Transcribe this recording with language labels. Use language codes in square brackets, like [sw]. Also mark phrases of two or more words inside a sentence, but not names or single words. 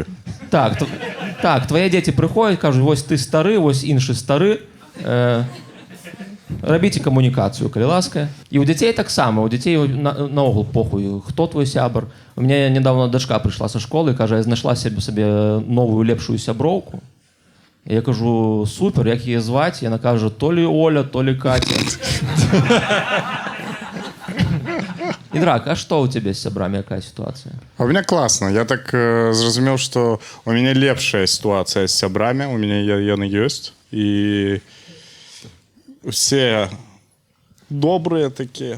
[be] Так, твае дзеці прыходзяць, кажуць, вось ты стары, вось іншы стары, рабіце камунікацыю, калі ласка. І ў дзяцей таксама, у дзяцей наогул похуй, хто твой сябар. У мяне нядаўна дачка прыйшла са школы, кажа, я знайшла сабе новую лепшую сяброўку. Я кажу, супер, як яе зваць? Яна кажа, [ru] то ли Оля, то ли Катя. [be] Індрак, а што ў цябе з сябрамі, якая сітуацыя? [ru] А у меня класна. [be] Я так зразумеў, што у мяне лепшая сітуацыя з сябрамі, у мяне яны ёсць. І все добрыя такія.